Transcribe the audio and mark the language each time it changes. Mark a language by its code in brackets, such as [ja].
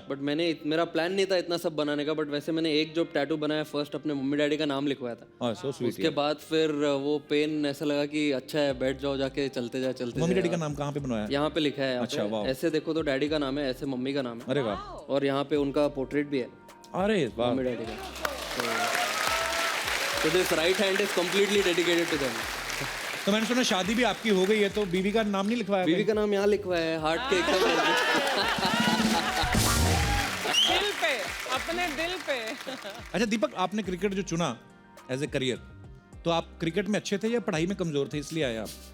[hi] But मेरा plan नहीं था इतना सब बनाने का, बट वैसे मैंने एक जो टैटू बनाया फर्स्ट अपने मम्मी डैडी का नाम लिखवाया था। [en] So sweet. [hi] उसके बाद फिर वो पेन ऐसा लगा कि अच्छा है, बैठ जाओ जाके, चलते जाए। मम्मी डैडी का नाम कहाँ पे बनवाया? यहाँ पे लिखा है। अच्छा, वाह। ऐसे देखो तो डैडी का नाम है, ऐसे मम्मी का नाम है। अरे वाह। और यहाँ पे उनका पोर्ट्रेट भी है। अरे वाह। मम्मी डैडी का। [en] So this right hand is completely dedicated to them. [hi] तो मैंने सुना शादी भी आपकी हो गई है, तो बीवी का नाम नहीं लिखवाया? बीवी का नाम यहाँ लिखवा है, हार्ट के एकदम दिल पे, अपने दिल पे। अच्छा दीपक, आपने क्रिकेट जो चुना एज ए करियर, तो आप क्रिकेट में अच्छे थे या पढ़ाई में कमजोर थे इसलिए आए आप?